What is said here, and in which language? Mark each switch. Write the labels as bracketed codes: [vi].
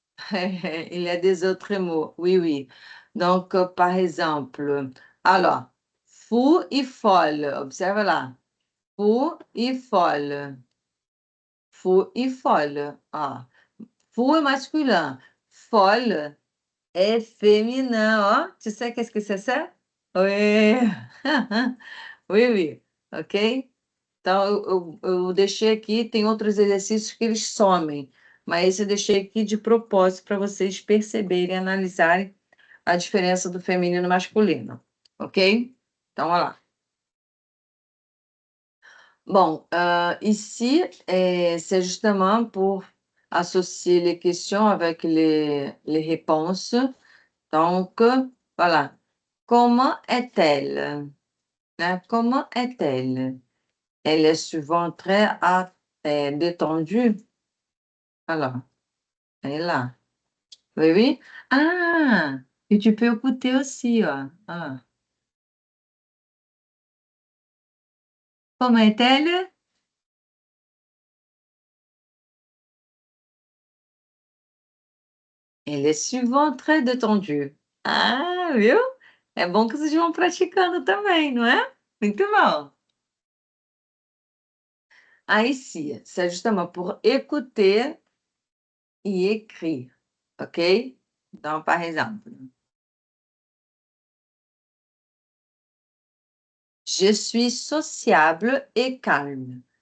[fr] Il y a des autres mots. Oui, oui. Donc, par exemple, alors, fou et folle. Observe là. Fou et folle. Fou et folle. Ah. Fou est masculin. Folle est féminin. Oh, tu sais qu'est-ce que c'est ça? Oui. Oui, oui. OK? [pt] Então, eu deixei aqui, tem outros exercícios que eles somem, mas esse eu deixei aqui de propósito para vocês perceberem, analisarem a diferença do feminino e masculino, ok? Então, olha lá. [fr] Bon, ici, c'est justement pour associer les questions avec les réponses. Donc, voilà. Comment est-elle? Hein, comment est-elle? Elle est souvent très détendue. Alors, elle est là. Oui, oui. Ah, et tu peux écouter aussi. Ah. Comment est-elle? Elle est souvent très détendue. [pt] Ah, viu? É bom que vocês vão praticando também, não é? Muito bom. [fr] Ah, ici, c'est justement pour écouter et écrire. OK? Donc, par exemple, je suis sociable et calme.